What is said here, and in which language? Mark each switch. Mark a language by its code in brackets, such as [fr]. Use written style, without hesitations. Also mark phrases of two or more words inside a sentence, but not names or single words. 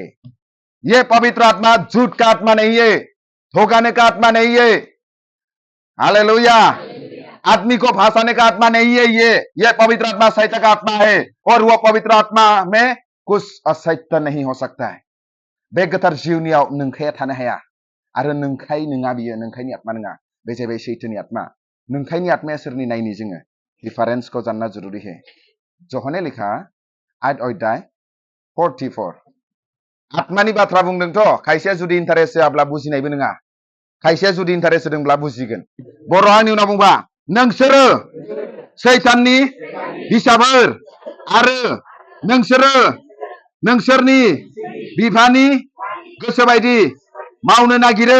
[hi] यह पवित्र आत्मा झूठ का आत्मा नहीं है, धोखाने का आत्मा नहीं है। हालेलुया। आदमी को फंसाने का आत्मा नहीं है। ये पवित्र आत्मा शैतान का आत्मा है। और वो पवित्र आत्मा में कुछ असत्य नहीं हो सकता है। [brx] बे गोथार जिउनियाव नोंखाया थानो हाया। आरो नोंखाय नङा बियो, नोंखायनि आत्मा नङा, बे जाबाय सैथोनि आत्मा। नोंखायनि आत्माया सोरनि नायनि जोङो डिफारेंसखौ जानना [hi] जरूरी है। जहने लिखा 8 अध्याय 44। [brx] आत्मानि बाथ्रा बुंदोंथ', खायसेया जुदि इन्टारेस्ट होआब्ला बुजिनायबो नङा, खायसेया जुदि इन्टारेस्ट होदोंब्ला बुजिगोन। बर' आंनि उनाव बुंबा नोंसोरो सैताननि हिसाबफोर आरो नोंसोरो नोंसोरनि बिफानि गोसो बायदि मावनो नागिरो।